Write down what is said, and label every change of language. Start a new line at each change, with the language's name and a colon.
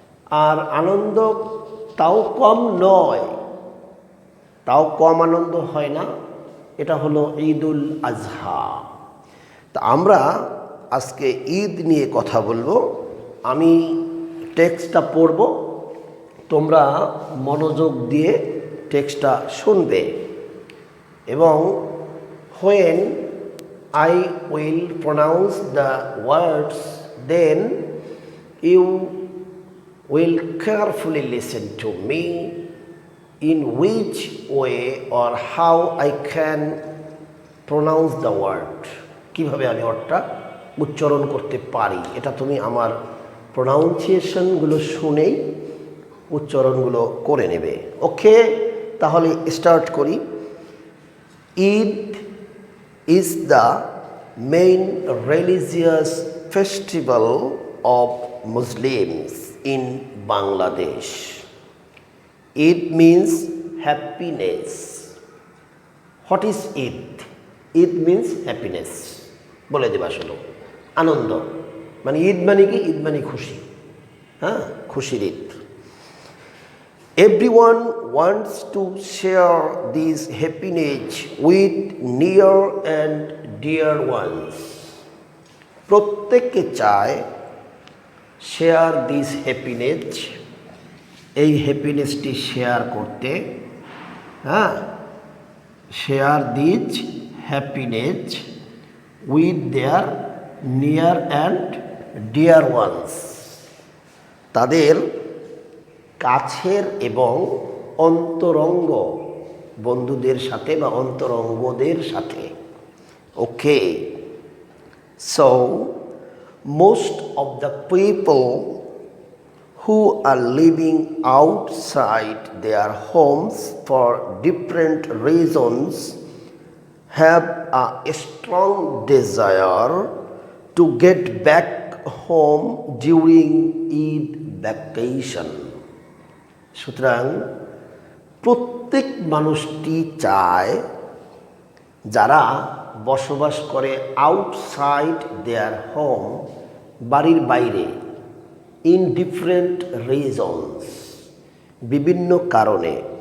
Bangla: আর আনন্দ তাও কম নয়, তাও কম আনন্দ হয় না, এটা হলো ঈদুল আজহা। তা আমরা আজকে ঈদ নিয়ে কথা বলবো। আমি টেক্সটটা পড়ব, তোমরা মনোযোগ দিয়ে টেক্সটটা শুনবে। এবং
English: when I will pronounce the words, then you will carefully listen to me in which way or how I can pronounce the word.
Bangla: কিভাবে আমি ওয়ার্ডটা উচ্চারণ করতে পারি, এটা তুমি আমার প্রোনাউন্সিয়েশনগুলো শুনেই উচ্চারণগুলো করে নেবে। ওকে, তাহলে স্টার্ট করি।
English: Eid is the main religious festival of Muslims in Bangladesh. Eid means happiness. What is Eid? Eid means happiness.
Bangla: বলে দেবা শুনো, আনন্দ মানে ঈদ মানে কি? ঈদ মানে খুশি, হ্যাঁ, খুশির Eid.
English: Everyone wants to share this happiness with near and dear ones.
Bangla: প্রত্যেকে চায়
English: share this happiness,
Bangla: এই হ্যাপিনেসটি শেয়ার করতে, হ্যাঁ,
English: share this happiness with their near and dear ones,
Bangla: তাদের কাছের এবং অন্তরঙ্গ বন্ধুদের সাথে বা অন্তরঙ্গদের সাথে।
English: Okay, so most of the people who are living outside their homes for different reasons have a strong desire to get back home during Eid vacation.
Bangla: সুতরাং প্রত্যেক মানুষটি চায়, যারা বসবাস করে
English: outside their home,
Bangla: বাড়ির বাইরে,
English: in different reasons,
Bangla: বিভিন্ন কারণে।